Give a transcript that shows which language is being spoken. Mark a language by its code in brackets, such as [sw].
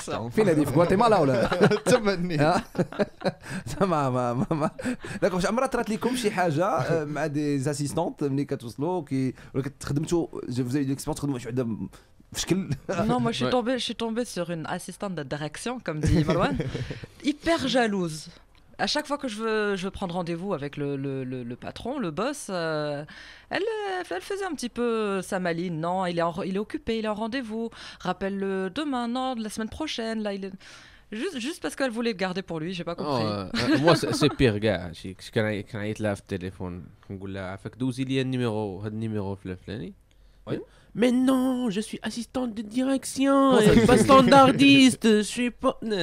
[ar] فين هذه في غواتيمالا ولا تمني ما داك واش عمرها طرات لكم شي حاجه مع دي اسيستانت ملي كتوصلوا ولا كتخدمتوا [fr] vous avez l'expérience [ar] تخدموا شي وحده في شكل [fr] Non, moi je suis tombée sur une assistante de direction comme dit Marwan, hyper jalouse. À chaque fois que je veux prendre rendez-vous avec le patron, le boss, elle faisait un petit peu sa maline. Non, il est occupé, il est en rendez-vous. Rappelle-le demain, non, la semaine prochaine. Là, il est... juste parce qu'elle voulait le garder pour lui, j'ai pas compris. Moi, c'est pire, gars. [ar] كان عيط لها في التليفون نقول لها عافاك دوزي لي النيميرو هذا النيميرو الفلاني. [fr] Mais non, je suis assistante de direction, pas standardiste, je suis pas...